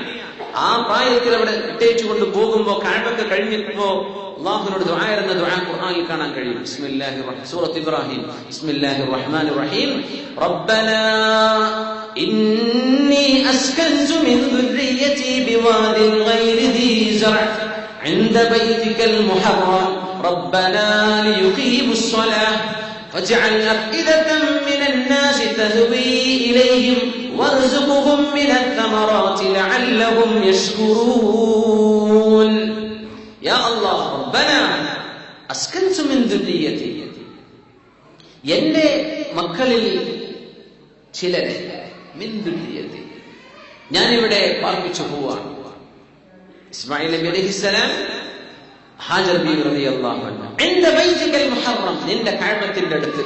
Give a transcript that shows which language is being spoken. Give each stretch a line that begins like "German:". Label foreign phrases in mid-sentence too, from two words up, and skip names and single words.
Malayalam: ആ പ്രായത്തിൽ അവിടെ ഇട്ടേച്ചു കൊണ്ട് പോകുമ്പോ കഅബയൊക്കെ കഴിഞ്ഞപ്പോ അല്ലാഹുവിനോട് ദുആ ചെയ്യുന്ന ദുആ ഖുർആനിൽ കാണാൻ കഴിയും.
Arabic: സൂറത്ത് ഇബ്രാഹിം, بسم الله الرحمن الرحيم. ربنا إني أسكنت من ذريتي بواد غير ذي زرع عند بيتك المحرم ربنا ليقيموا الصلاة فاجعل أفئدة من الناس تهوي إليهم وارزقهم من الثمرات لعلهم يشكرون يا الله ربنا أسكنت من ذريتي
Malayalam: എന്റെ മക്കളിൽ ചിലരെ
Arabic: من ذريتي
Malayalam: ഞാനിവിടെ പാർപ്പിച്ചു പോവാണ്. ഇസ്മായിൽ നബി അലൈഹിസ്സലാം ഹാജർ ബീവി
Arabic: رضي الله عنها عند بيتك المحرم,
Malayalam: നിന്റെ കഅബത്തിന്റെ അടുത്ത്.